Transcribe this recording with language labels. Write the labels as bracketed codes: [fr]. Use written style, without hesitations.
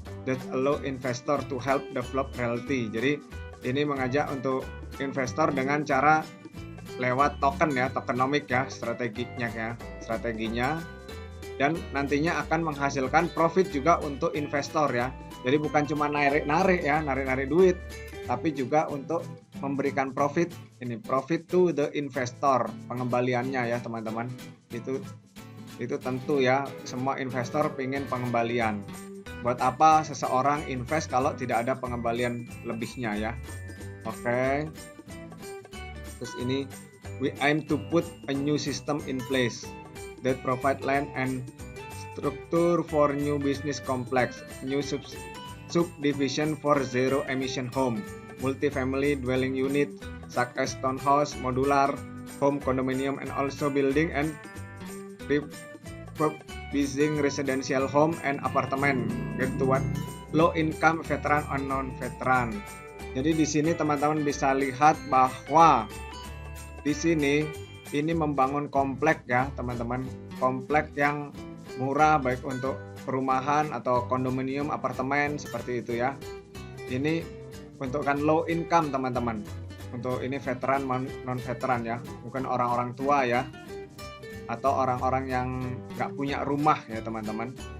[en] that allow investor to help develop realty. [id] Jadi ini mengajak untuk investor dengan cara lewat token ya, tokenomic ya, strateginya, dan nantinya akan menghasilkan profit juga untuk investor ya. Jadi bukan cuma narik duit, tapi juga untuk memberikan profit, ini [en] profit to the investor, [id] pengembaliannya ya teman-teman. Itu tentu ya, semua investor ingin pengembalian. Buat apa seseorang invest kalau tidak ada pengembalian lebihnya ya. Oke. Terus ini, [en] we aim to put a new system in place that provide land and structure for new business complex, new subdivision for zero emission home, multifamily dwelling unit such as townhouse, modular home, condominium, and also building and refurbishing residential home and apartment toward low income, veteran and non veteran. [id] Jadi di sini teman-teman bisa lihat bahwa di sini ini membangun komplek ya teman-teman, komplek yang murah baik untuk perumahan atau kondominium, apartemen seperti itu ya. Ini untuk kan low income teman-teman, untuk ini veteran non veteran ya, bukan orang-orang tua ya, atau orang-orang yang nggak punya rumah ya teman-teman.